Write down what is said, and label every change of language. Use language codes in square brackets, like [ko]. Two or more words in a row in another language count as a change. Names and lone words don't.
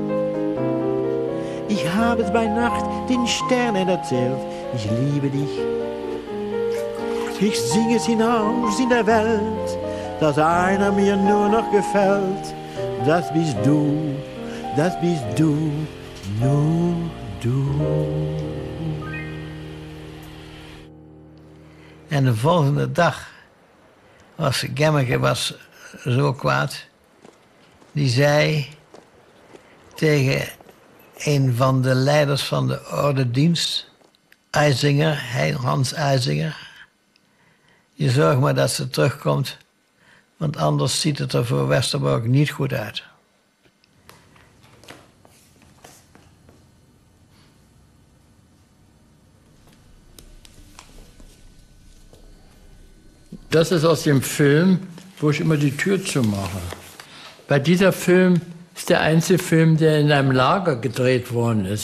[de] Ich habe es bei Nacht den Sternen erzählt, ich liebe dich. Ich singe es hinaus in der Welt, dass einer mir nur noch gefällt. Das bist du, nur du. [nl] En de volgende dag was Gemmeke was zo kwaad. Die zei tegen een van de leiders van de ordedienst, Eisinger, Hans Eisinger, je zorgt maar dat ze terugkomt, want anders ziet het er voor Westerbork niet goed uit. [de] Das ist aus dem Film, wo ich immer die Tür zumache. Bei dieser Film ist der einzige Film, der in einem Lager gedreht worden ist.